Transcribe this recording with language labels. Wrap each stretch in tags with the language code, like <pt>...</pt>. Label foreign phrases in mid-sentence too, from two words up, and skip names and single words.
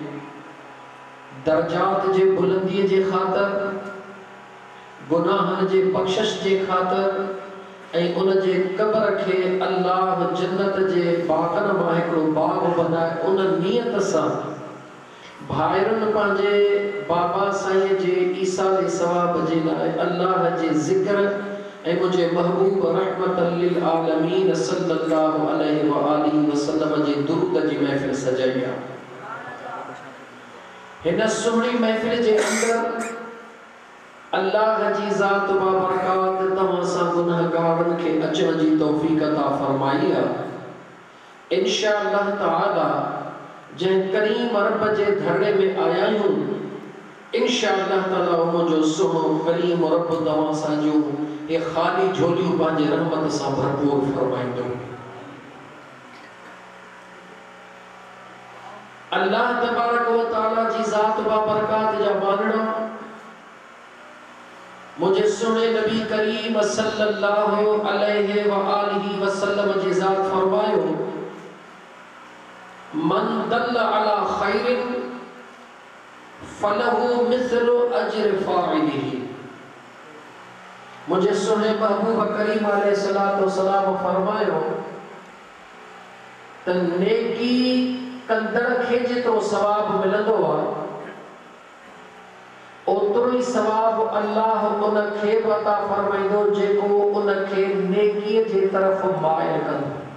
<sd>दर्जात जे बुलंदी जे खातर गुनाहन जे बख्शिश जे खातर ऐं उन जे कब्र खे अल्लाह जन्नत जे बागन मां हिकिड़ो बाग बनाए उन नियत सां भाइरन पांजे बाबा साईं जे ईसाले सवाब जे लाइ अल्लाह जे ज़िक्र ऐं मुझे महबूब</sd> <ar>رحمة للعالمين صلى الله عليه وآله وسلم</ar> <sd>जे दुरूद जी महफिल सजाई आहे। हिन सुहिणी महफिल जे अंदर अल्लाह जी ज़ात बाबरकात तव्हां सां गुनहगारनि खे अचण जी तौफ़ीक़ अता फरमाई आहे।</sd> <ar>إن شاء الله تعالى</ar> <sd>जंहिं करीम रब जे धरणे में आया आहियूं</sd> <ar>إن شاء الله تعالى</ar> <sd>उनजो सुहिणो करीम रब तव्हां सां जो ये खाली झोलियूं पंहिंजे रहमत सां भरपूर फरमाईंदो।</sd> <ar>الله تبارك وتعالى</ar> <sd>जी ज़ात बाबरकात जा मानणा मुझे सुने नबी करीम</sd> <ar>صلى الله عليه وآله وسلم</ar> <sd>जी ज़ात फरमायो</sd> <ar>من دل على خير فله مثل أجر فاعله.</ar> <sd>मुझे सुने महबूब करीम</sd> <ar>عليه الصلاة والسلام</ar> <sd>फरमायो त नेकी कंदड़ खे जेतिरो सवाब मिलंदो आहे ओतिरो ई सवाब अल्लाह उन खे बि अता फरमाईंदो जेको उन खे नेकीअ जे तरफ़ माइल कंदो।</sd>